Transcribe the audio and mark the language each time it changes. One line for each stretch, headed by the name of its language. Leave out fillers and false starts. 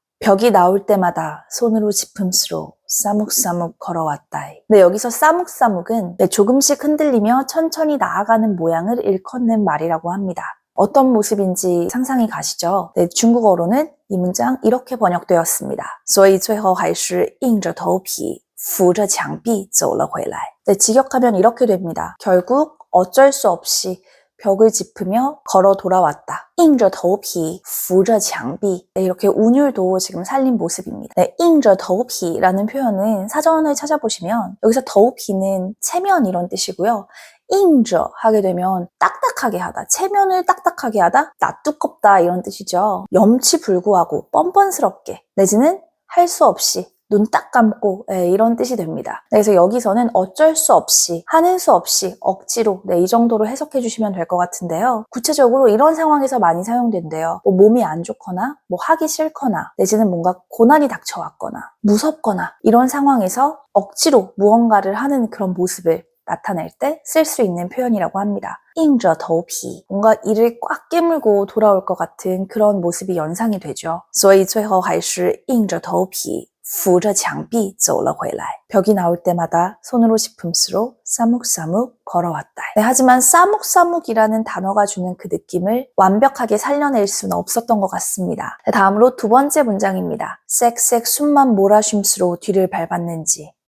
Korean: 벽이 나올 때마다 손으로 지품수로 싸묵싸묵 걸어왔다. 네, 여기서 싸묵싸묵은 조금씩 흔들리며 천천히 나아가는 모양을 일컫는 말이라고 합니다. 어떤 모습인지 상상이 가시죠? 네, 중국어로는 이 문장 이렇게 번역되었습니다.
Chinese: 所以最后还是硬着头皮扶着墙壁走了回来.
Korean: 네, 직역하면 이렇게 됩니다. 결국 어쩔 수 없이 벽을 짚으며 걸어 돌아왔다.
Chinese: 硬着头皮扶着墙壁.
Korean: 네, 이렇게 운율도 지금 살린 모습입니다. 네, 硬着头皮라는 표현은 사전을 찾아보시면 여기서 头皮는 체면 이런 뜻이고요. 硬着 하게 되면 딱딱하게 하다, 체면을 딱딱하게 하다, 낯두껍다 이런 뜻이죠. 염치불구하고 뻔뻔스럽게 내지는 할 수 없이 눈 딱 감고 이런 뜻이 됩니다. 그래서 여기서는 어쩔 수 없이, 하는 수 없이, 억지로 이 정도로 해석해 주시면 될 것 같은데요. 구체적으로 이런 상황에서 많이 사용된대요. 몸이 안 좋거나 하기 싫거나 내지는 뭔가 고난이 닥쳐왔거나 무섭거나 이런 상황에서 억지로 무언가를 하는 그런 모습을 나타낼 때 쓸 수 있는 표현이라고 합니다. 硬着头皮, 뭔가 이를 꽉 깨물고 돌아올 것 같은 그런 모습이 연상이 되죠.
Chinese: 所以最后还是硬着头皮扶着墙壁走了回来.
Korean: 벽이 나올 때마다 손으로 지품수로 싸묵싸묵 걸어왔다. 네, 하지만 싸묵싸묵이라는 단어가 주는 그 느낌을 완벽하게 살려낼 수는 없었던 것 같습니다. 네, 다음으로 두 번째 문장입니다. 쌕쌕 숨만 몰아쉼수로 뒤를 밟았는지.